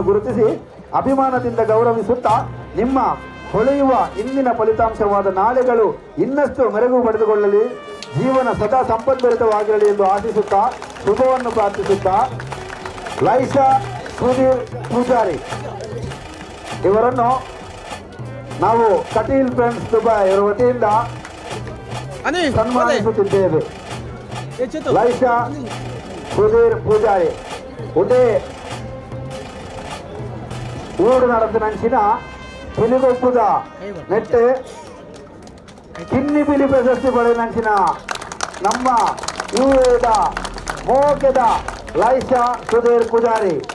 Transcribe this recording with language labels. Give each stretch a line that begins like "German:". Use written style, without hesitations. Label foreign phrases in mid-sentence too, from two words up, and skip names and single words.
Kannada: ಗುರುತಿಸಿ ಅಭಿಮಾನದಿಂದ ಗೌರವಿಸುತ್ತಾ ನಿಮ್ಮ ಹೊಳೆಯುವ ಇಂದಿನ ಫಲಿತಾಂಶವಾದ ನಾಳೆಗಳು ಇನ್ನಷ್ಟು ಮೆರುಗು ಪಡೆದುಕೊಳ್ಳಲಿ, ಜೀವನ ಸದಾ ಸಂಪದ್ಭರಿತವಾಗಿರಲಿ ಎಂದು ಆಶಿಸುತ್ತಾ ಶುಭವನ್ನು ಪ್ರಾರ್ಥಿಸುತ್ತಾ ಲೈಸಾ ಸುಧೀರ್ ಪೂಜಾರಿ ಇವರನ್ನು ನಾವು ಕಟೀಲ್ ಫ್ರೆಂಡ್ಸ್ ದುಬೈ ಇವರ ವತಿಯಿಂದ ಸನ್ಮಾನಿಸುತ್ತಿದ್ದೇವೆ.
Tulu: ಲೈಸಾ ಸುಧೀರ್ ಪೂಜಾರಿ ಉದೇ ಊರು ನಡೆದಂಚಿನ ಪಿಲಿಗೊಪ್ಪುದ ನೆಟ್ಟೆ ಕಿನ್ನಿ ಪಿಲಿ ಪ್ರಶಸ್ತಿ ಪಡೆದಂಚಿನ ನಮ್ಮ ಯುಎದ ಮೋಕೆದ ಲೈಸಾ ಸುಧೀರ್ ಪೂಜಾರಿ